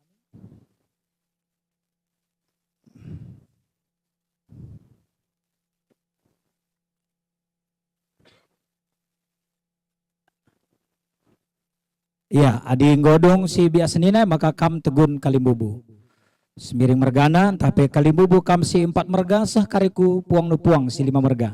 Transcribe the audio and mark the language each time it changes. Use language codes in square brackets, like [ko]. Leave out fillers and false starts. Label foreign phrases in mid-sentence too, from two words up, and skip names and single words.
[btx] Ya, adi nggodong si biak senina maka kam tegun kalimbubu. Semiring mergana, tapi kalimbubu kam si 4 merga sah kariku puang nu puang si 5 merga.